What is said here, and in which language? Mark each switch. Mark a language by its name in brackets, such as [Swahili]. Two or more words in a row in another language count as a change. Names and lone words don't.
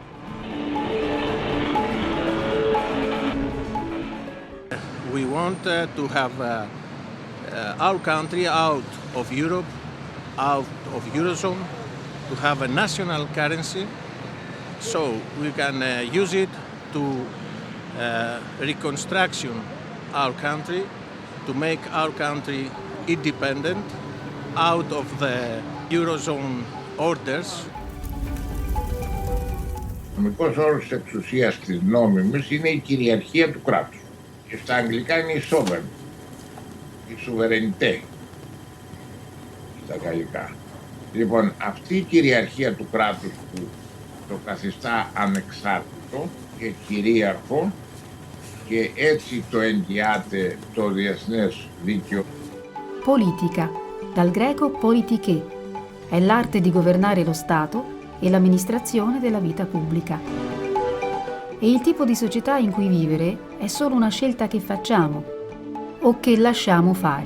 [English] We want to have our country out of Europe, out of Eurozone, to have a national currency so we can use it to reconstruction our country, to make our country independent out of the Eurozone orders. [Greek] Ο νομικός όρος της εξουσίας της νόμιμης είναι η κυριαρχία του κράτους. Και στα αγγλικά είναι η sovereign, η souveraineté στα γαλλικά. Λοιπόν, αυτή η κυριαρχία του κράτους που το καθιστά ανεξάρτητο και κυρίαρχο και έτσι το εγγυάται το διεθνές δίκαιο. [Italian] Politica, dal greco politiché, è l'arte di governare lo Stato e l'amministrazione della vita pubblica. E il tipo di società in cui vivere è solo una scelta che facciamo o che lasciamo fare.